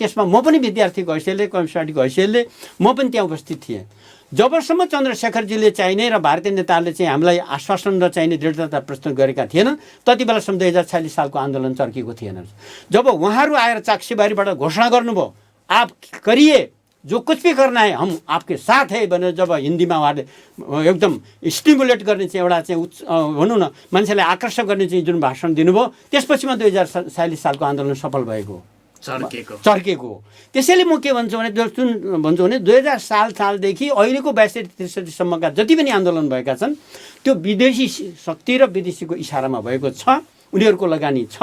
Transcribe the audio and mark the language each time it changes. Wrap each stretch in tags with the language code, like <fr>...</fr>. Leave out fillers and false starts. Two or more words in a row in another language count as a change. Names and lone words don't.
<ne>त्यसमा म पनि विद्यार्थीको हैसियतले, कम्युनिस्ट पार्टीको हैसियतले म पनि त्यहाँ उपस्थित थिएँ। जबसम्म चन्द्रशेखरजीले चाहिने र भारतीय नेताहरूले चाहिँ हामीलाई आश्वासन र चाहिने दृढता प्रस्तुत गरेका थिएनन्, त्यति बेलासम्म 2046 सालको आन्दोलन चर्केको थिएन। जब उहाँहरू आएर चाक्सीबारीबाट घोषणा गर्नुभयो</ne> <hi>आप करिए जो कुछ भी करना है हम आपके साथ है</hi> <ne>भनेर जब हिन्दीमा उहाँले एकदम स्टिमुलेट गर्ने चाहिँ एउटा चाहिँ भनौँ न मान्छेलाई आकर्षक गर्ने चाहिँ जुन भाषण दिनुभयो, त्यसपछि 2046 सालको आन्दोलन सफल भएको चर्केको। त्यसैले म के भन्छु भने जुन भन्छु भने 2007 सालदेखि अहिलेको 62-63 सम्मका जति पनि आन्दोलन भएका छन् त्यो विदेशी शक्ति र विदेशीको इसारामा भएको छ, उनीहरूको लगानी छ।</ne>